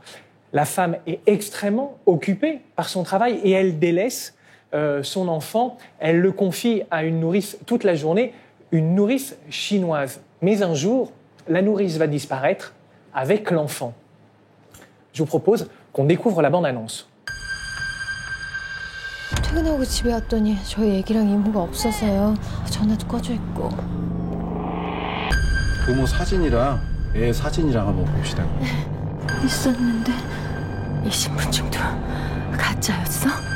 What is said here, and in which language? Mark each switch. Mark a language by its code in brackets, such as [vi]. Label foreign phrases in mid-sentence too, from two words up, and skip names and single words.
[fr] La femme est extrêmement occupée par son travail et elle délaisse son enfant. Elle le confie à une nourrice toute la journée, une nourrice chinoise. Mais un jour, la nourrice va disparaître avec l'enfant. Je vous propose qu'on découvre la bande-annonce. [ko] 퇴근하고 집에 왔더니 저희 애기랑 이모가 없어서요. 전화도 꺼져 있고. 부모 사진이랑 애 사진이랑 한번 봅시다. 있었는데 이 신분증도 가짜였어?